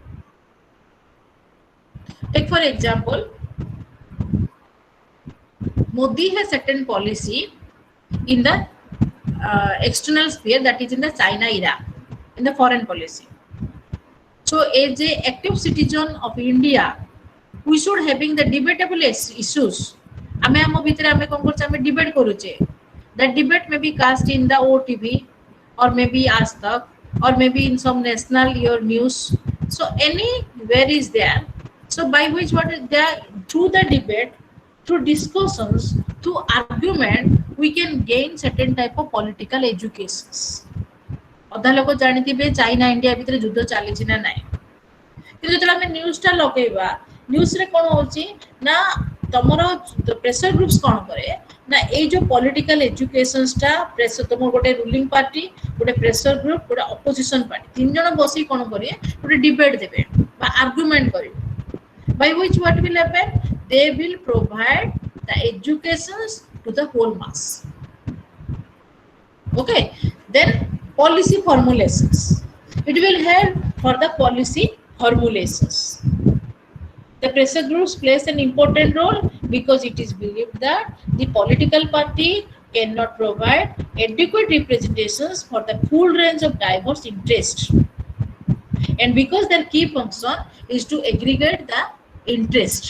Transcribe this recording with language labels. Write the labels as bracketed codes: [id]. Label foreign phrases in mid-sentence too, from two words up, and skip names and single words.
[en] Take for example, Modi has certain policy in the external sphere, that is in the China era, in the foreign policy. So as a active citizen of India, we should having the debatable issues. [or] ଆମେ ଆମ ଭିତରେ ଆମେ କଣ କରୁଛେ, ଆମେ debate କରୁଛେ. [en] That debate may be cast in the OTV or maybe Aaj Tak or maybe in some national your news. So anywhere is there. So by which what is there, through the debate, through discussions, through argument, we can gain certain type of political educations. [or] ଅଧା ଲୋକ ଜାଣିଥିବେ ଚାଇନା ଇଣ୍ଡିଆ ଭିତରେ ଯୁଦ୍ଧ ଚାଲିଛି ନା ନାହିଁ, କିନ୍ତୁ ଯେତେବେଳେ ଆମେ ନ୍ୟୁଜଟା ଲଗେଇବା, ନ୍ୟୁଜରେ କ'ଣ ହେଉଛି ନା ତମର [en] pressure groups [or] କ'ଣ କରେ ନା ଏଇ ଯୋଉ ପଲିଟିକାଲ ଏଜୁକେସନ୍ସଟା ପ୍ରେସର, ତମର ଗୋଟେ [en] ruling party, [or] ଗୋଟେ [en] pressure group, [or] ଗୋଟେ [en] opposition party, [or] ତିନି ଜଣ ବସିକି କ'ଣ କରିବେ, ଗୋଟେ ଡିବେଟ୍ ଦେବେ ବା ଆର୍ଗୁମେଣ୍ଟ କରିବେ. [en] By which what will happen? They will provide the educations to the whole mass. Okay, then policy formulations. It will help for the policy formulations. The pressure groups plays an important role because it is believed that the political party cannot provide adequate representations for the full range of diverse interests, and because their key function is to aggregate the interest.